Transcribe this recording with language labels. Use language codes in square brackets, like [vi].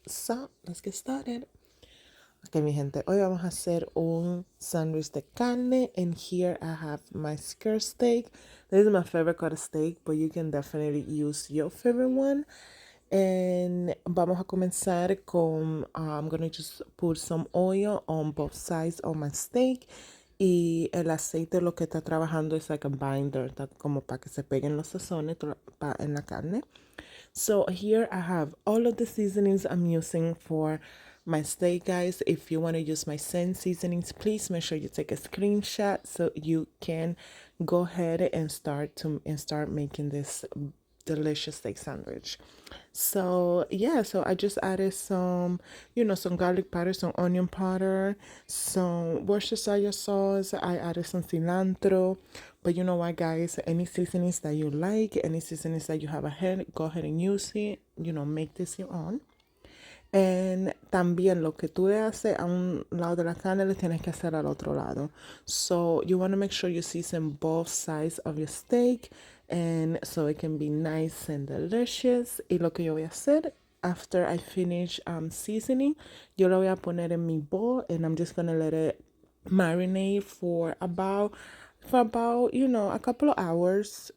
[en] So let's get started. Ok, [es] mi gente, hoy vamos a hacer un sándwich de carne, [en] and here I have my skirt steak. This is my favorite cut of steak, but you can definitely use your favorite one. And [es] vamos a comenzar con, [en] I'm gonna just put some oil on both sides of my steak. [es] Y el aceite lo que está trabajando es [en] like a binder, [es] como para que se peguen los sazones en la carne. [en] So here I have all of the seasonings I'm using for my steak, guys. If you want to use my same seasonings, please make sure you take a screenshot so you can go ahead and start making this delicious steak sandwich. So yeah, so I just added some, some garlic powder, some onion powder, some Worcestershire sauce. I added some cilantro. But you know what, guys? Any seasonings that you like, any seasonings that you have ahead, go ahead and use it. Make this your own. [es] And también lo que tú le haces a un lado de la carne le tienes que hacer al otro lado. [en] So you want to make sure you season both sides of your steak, and so it can be nice and delicious. [es] Y lo que yo voy a hacer [en] after I finish seasoning, [es] yo lo voy a poner en mi [en] bowl, and I'm just gonna let it marinate for about a couple of hours.